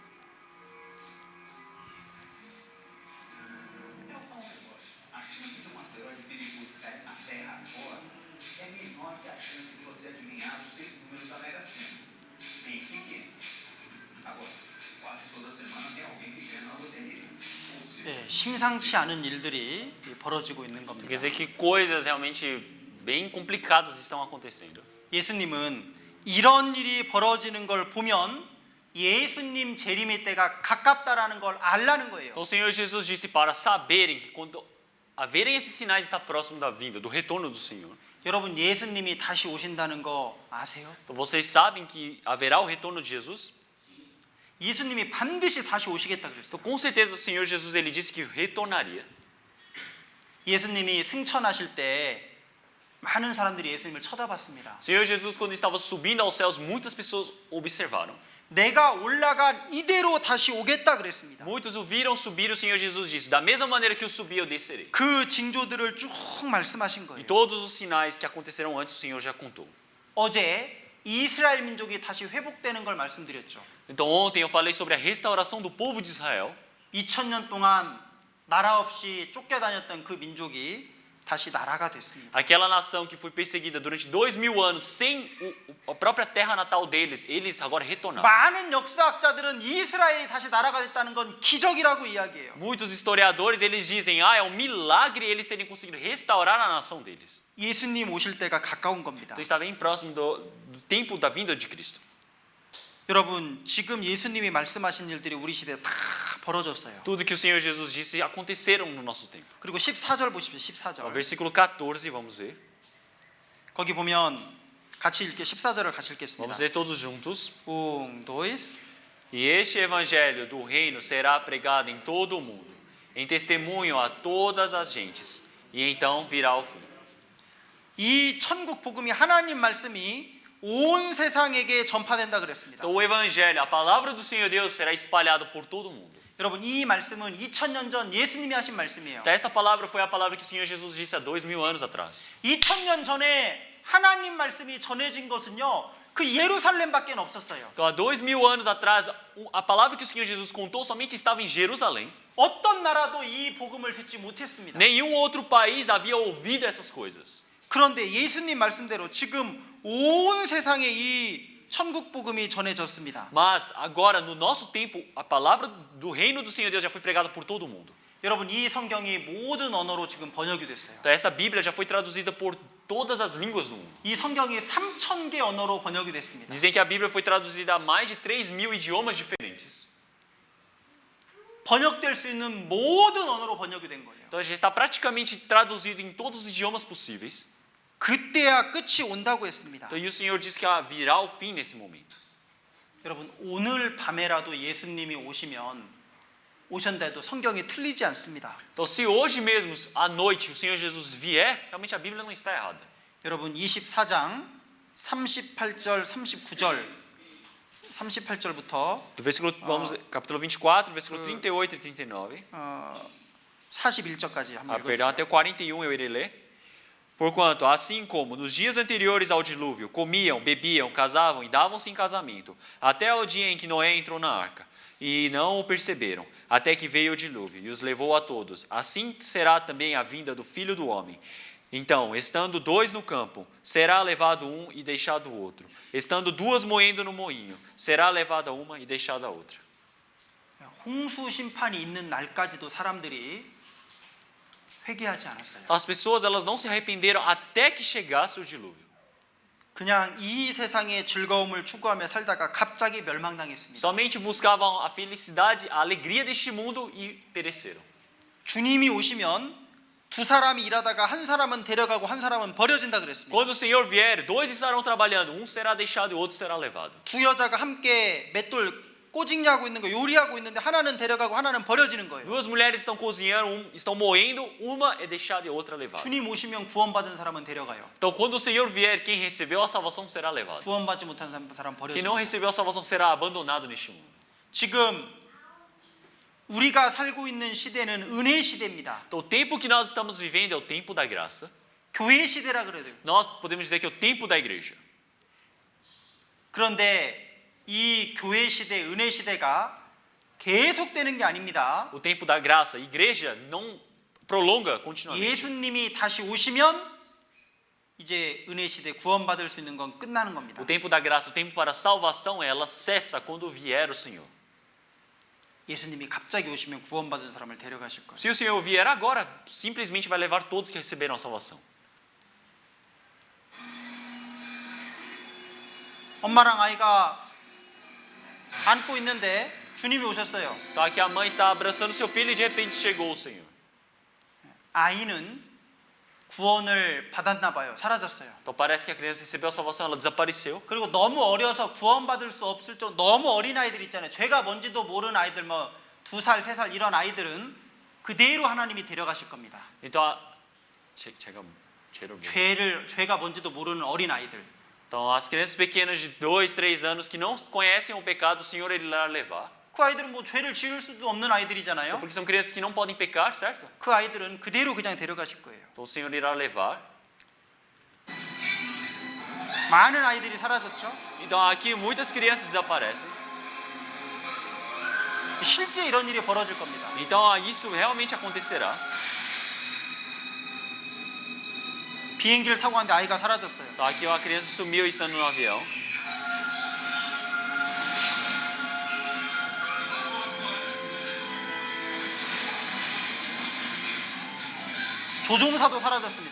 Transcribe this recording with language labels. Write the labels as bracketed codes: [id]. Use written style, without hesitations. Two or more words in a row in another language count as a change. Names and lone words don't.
[pt] É um negócio. A chance de um asteroide perigoso cair na Terra agora é menor que a chance de você adivinhar os 6 números da Mega Sena. Bem pequeno. Agora, quase toda semana tem alguém que ganha na loteria. Ou seja, [ko] 예, 심상치 않은 일들이 벌어지고 있는 [pt] Quer [ko] 겁니다. [pt] dizer que coisas realmente bem complicadas estão acontecendo. [ko] 예수님은 이런 일이 벌어지는 걸 보면 예수님 재림의 때가 가깝다라는 걸 알라는 거예요. [pt] Então o Senhor Jesus disse para saberem que quando haverem esses sinais está próximo da vinda, do retorno do Senhor. [ko] 여러분 예수님이 다시 오신다는 거 아세요? [pt] Então vocês sabem que haverá o retorno de Jesus? [ko] 예수님이 반드시 다시 오시겠다 그랬어요. [pt] Então com certeza o Senhor Jesus ele disse que retornaria. [ko] 예수님이 승천하실 때 많은 사람들이 예수님을 쳐다봤습니다. [pt] O Senhor Jesus quando estava subindo aos céus, muitas pessoas observaram. [ko] 내가 올라간 이대로 다시 오겠다 그랬습니다. [pt] Muitos o viram subir, o Senhor Jesus disse: da mesma maneira que eu subi, eu descerei. [ko] 그 징조들을 쭉 말씀하신 [pt] E [ko] 거예요. [pt] todos os sinais que aconteceram antes, o Senhor já contou. [ko] 어제 이스라엘 민족이 다시 회복되는 걸 말씀드렸죠. [pt] Então ontem eu falei sobre a restauração do povo de Israel. [ko] 2000년 동안 나라 없이 쫓겨다녔던 그 민족이 다시 나라가 됐습니다. [pt] Aquela nação que foi perseguida durante 2000 anos sem a própria terra natal deles, eles agora retornaram. [ko] 많은 역사학자들은 이스라엘이 다시 나라가 됐다는 건 기적이라고 이야기해요. [pt] Muitos historiadores eles dizem, é um milagre eles terem conseguido restaurar a nação deles. [ko] 예수님 오실 때가 가까운 겁니다. [pt] Então está bem próximo do tempo da vinda de Cristo. [ko] 여러분 지금 예수님이 말씀하신 일들이 우리 시대에 다 벌어졌어요. [pt] Tudo que o Senhor Jesus disse aconteceram no nosso tempo. [ko] 그리고 14절 보십시오. [pt] O [ko] 14절. [pt] versículo 14, vamos ver. [ko] 거기 보면 같이 읽게 14절을 같이 읽겠습니다. [pt] Vamos ler todos juntos. 1, 2, E este evangelho do reino será pregado em todo o mundo, em testemunho a todas as gentes, e então virá o fim. [ko] 이 천국 복음이 하나님 말씀이 온 세상에게 전파된다 그랬습니다. [pt] Então o evangelho, a palavra do Senhor Deus será espalhado por todo o mundo. [ko] 여러분 이 말씀은 2000년 전 예수님이 하신 말씀이에요. [pt] Então, esta palavra foi a palavra que o Senhor Jesus disse há 2000 anos atrás. [ko] 2000년 전에 하나님 말씀이 전해진 것은요. 그 예루살렘밖에 없었어요. [pt] Então, há 2000 anos atrás, a palavra que o Senhor Jesus contou somente estava em Jerusalém. [ko] 어떤 나라도 이 복음을 듣지 못했습니다. [pt] Nenhum outro país havia ouvido essas coisas. [ko] 그런데 예수님 말씀대로 지금 온 세상에 이 천국 복음이 전해졌습니다. [pt] Mas agora, no nosso tempo, a palavra do reino do Senhor Deus já foi pregada por todo o mundo. [ko] 여러분 이 성경이 모든 언어로 지금 번역이 됐어요. [pt] Então, essa Bíblia já foi traduzida por todas as línguas do mundo. [ko] 이 성경이 3000개 언어로 번역이 됐습니다. [pt] Dizem que a Bíblia foi traduzida a mais de 3.000 idiomas diferentes. [ko] 번역될 수 있는 모든 언어로 번역이 된 거예요. [pt] Então já está praticamente traduzido em todos os idiomas possíveis. [ko] 그때야 끝이 온다고 했습니다. [pt] Então, e o Senhor diz que virá o fim nesse momento. [ko] 여러분, 오늘 밤에라도 예수님이 오셨다 해도 성경이 틀리지 않습니다. [pt] Então, se hoje mesmo, à noite, o Senhor Jesus vier, realmente a Bíblia não está errada. [ko] 여러분, 24장 38절 39절 38절부터 [pt] Do versículo, vamos, capítulo 24, versículo 38 e 39. [ko] 41절까지 한번 [pt] Perdão, [ko] 읽어주세요. [pt] até o 41 eu irei ler. Porquanto, assim como nos dias anteriores ao dilúvio, comiam, bebiam, casavam e davam-se em casamento, até o dia em que Noé entrou na arca, e não o perceberam, até que veio o dilúvio e os levou a todos. Assim será também a vinda do Filho do Homem. Então, estando dois no campo, será levado um e deixado o outro. Estando duas moendo no moinho, será levada uma e deixada a outra. [ko] 홍수 심판이 있는 날까지도 사람들이 회개하지 않았어요. [pt] As pessoas elas não se arrependeram até que chegasse o dilúvio. [ko] 그냥 이 세상의 즐거움을 추구하며 살다가 갑자기 멸망당했습니다. [pt] Somente buscavam a felicidade, a alegria deste mundo e pereceram. [ko] 주님이 오시면 두 사람이 일하다가 한 사람은 데려가고 한 사람은 버려진다 그랬습니다. [pt] Quando o Senhor vier, dois estarão trabalhando, um será deixado e o outro será levado. [ko] 두 여자가 함께 맷돌 꼬집냐고 있는 거 요리하고 있는데 하나는 데려가고 하나는 버려지는 거예요. [pt] Duas mulheres estão cozinhando, estão moendo, uma é deixada e outra levada. [ko] 주님 오시면 구원받은 사람은 데려가요. [pt] Então, quando o Senhor vier, quem recebeu a salvação será levado. [ko] 구원받지 못한 사람 [pt] Quem não [ko] 버려져요. [pt] recebeu a salvação será abandonado neste mundo. [ko] 지금 우리가 살고 있는 시대는 은혜 시대입니다. [pt] Então, o tempo que nós estamos vivendo é o tempo da graça. [ko] 교회 시대라 그래야 돼요. [pt] Nós podemos dizer que é o tempo da igreja. [ko] 그런데 이 교회 시대, 은혜 시대가 계속되는 게 아닙니다. [pt] O tempo da graça, a igreja não prolonga continuamente. [ko] 예수님이 다시 오시면 이제 은혜 시대 구원받을 수 있는 건 끝나는 겁니다. [pt] O tempo da graça, o tempo para a salvação, ela cessa quando vier o Senhor. [ko] 예수님이 갑자기 오시면 구원받은 사람을 데려가실 거예요. [pt] Se o Senhor vier agora, simplesmente vai levar todos que receberam a salvação. [ko] 엄마랑 아이가 안고 있는데 주님이 오셨어요. [pt] Então aqui a mãe está abraçando seu filho e de repente chegou o Senhor. [ko] 아이는 구원을 받았나 봐요. 사라졌어요. [pt] Então parece que a criança recebeu a salvação, ela desapareceu. [ko] 그리고 너무 어려서 구원받을 수 없을 정도 너무 어린 아이들 있잖아요. 죄가 뭔지도 모르는 아이들 뭐 2살, 3살 이런 아이들은 그대로 하나님이 데려가실 겁니다. [pt] Então [ko] 죄가 뭔지도 모르는 어린 아이들. [pt] Então as crianças pequenas de 2, 3 anos que não conhecem o pecado, o Senhor ele irá levar. [ko] 그 아이들은 뭐 죄를 지을 수도 없는 아이들이잖아요. [pt] Porque são crianças que não podem pecar, certo? [ko] 그 아이들은 그대로 그냥 데려가실 거예요. [pt] Então o Senhor irá levar. [ko] 많은 아이들이 사라졌죠. [pt] Então aqui muitas crianças desaparecem. [ko] 실제 이런 일이 벌어질 겁니다. [pt] Então isso realmente acontecerá. [ko] 비행기를 타고 갔는데 아이가 사라졌어요. [pt] Então aqui uma criança sumiu estando no avião. [ko] 조종사도 사라졌습니다.